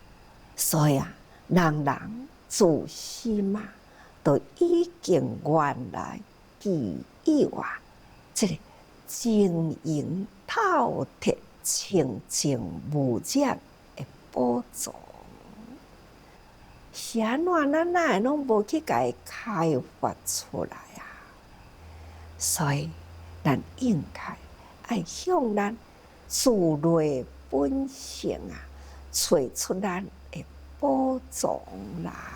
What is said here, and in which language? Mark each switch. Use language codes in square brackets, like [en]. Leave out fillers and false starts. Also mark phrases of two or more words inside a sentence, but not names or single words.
[nan] 所以啊，人人自心嘛，都已经原来具有啊，这个经营透彻、清净无染的宝藏。是安怎咱哪会拢无去甲伊开发出来啊？所以咱应该爱向咱自内本性啊，找出咱的宝藏来。